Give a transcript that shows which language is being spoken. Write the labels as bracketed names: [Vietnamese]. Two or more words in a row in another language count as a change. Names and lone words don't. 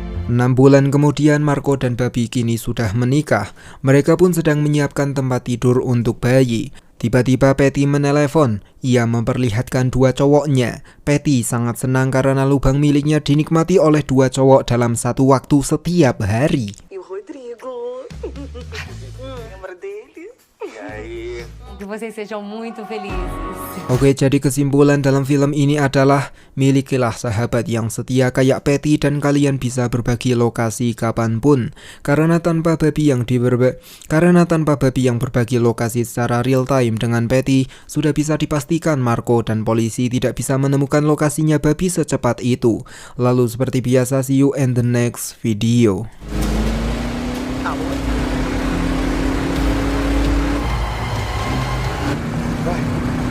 [Indonesian] 6 bulan kemudian Marco dan Babi kini sudah menikah. Mereka pun sedang menyiapkan tempat tidur untuk bayi. Tiba-tiba Patty menelepon. Ia memperlihatkan 2 cowoknya. Patty sangat senang karena lubang miliknya dinikmati oleh 2 cowok dalam satu waktu setiap hari. [Portuguese] E o Rodrigo. Lembra dele? E aí? Que vocês sejam muito felizes. [Indonesian] Oke, jadi kesimpulan dalam film ini adalah milikilah sahabat yang setia kayak Patty dan kalian bisa berbagi lokasi kapanpun. Karena tanpa babi yang berbagi lokasi secara [English] real time [Indonesian] dengan Patty, sudah bisa dipastikan Marco dan polisi tidak bisa menemukan lokasinya babi secepat itu. Lalu seperti biasa, [English] see you in the next video. [Portuguese] Vai.